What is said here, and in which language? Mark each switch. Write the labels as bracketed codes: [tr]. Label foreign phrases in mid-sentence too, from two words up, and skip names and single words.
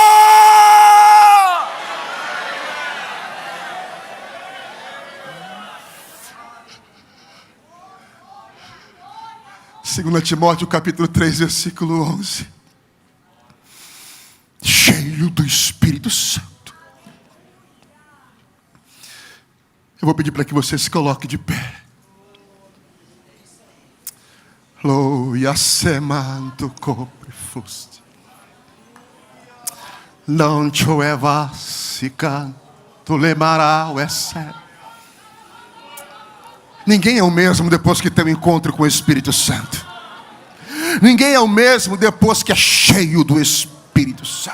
[pt] 2 Timóteo capítulo 3, versículo 11. Cheio do Espírito Santo. Eu vou pedir para que você se coloque de pé. Loia semanto copre fuste. Não te evas canto lemará o esse. Ninguém é o mesmo depois que tem um encontro com o Espírito Santo. Ninguém é o mesmo depois que é cheio do Espírito Santo.